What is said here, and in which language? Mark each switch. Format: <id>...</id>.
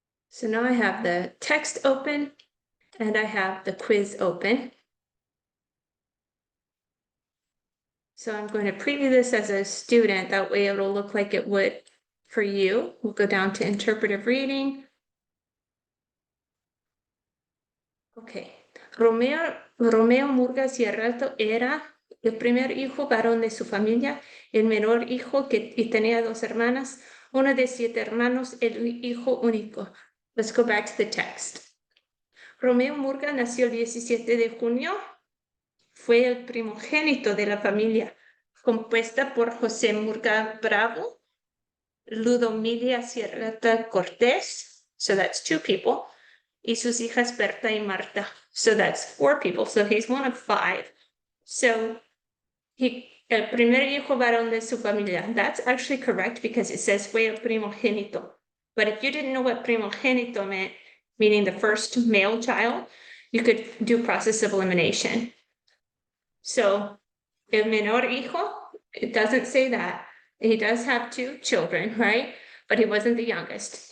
<en>So now I have the text open and I have the quiz open. So I'm going to preview this as a student, that way it'll look like it would for you. We'll go down to interpretive reading. Okay.</en> <es>Romeo Murgas y Arralto era el primer hijo varón de su familia, el menor hijo y tenía 2 hermanas, uno de 7 hermanos, el hijo único.</es> <en>Let's go back to the text.</en> <es>Romeo Murgas nació el 17 de junio. Fue el primogénito de la familia, compuesta por José Murgas Bravo, Ludomilia Sierrata Cortés,</es> <en>so that's 2 people,</en> <es>y sus hijas Berta y Marta,</es> <en>so that's 4 people, so he's one of 5.</en> <es>So el primer hijo varón de su familia,</es> <en>that's actually correct because it says</en> <es>fue el primogénito.</es> <en>But if you didn't know what primogénito meant, meaning the first male child, you could do process of elimination. So</en> <es>el menor hijo,</es> <en>it doesn't say that. He does have 2 children, right? But he wasn't the youngest.</en>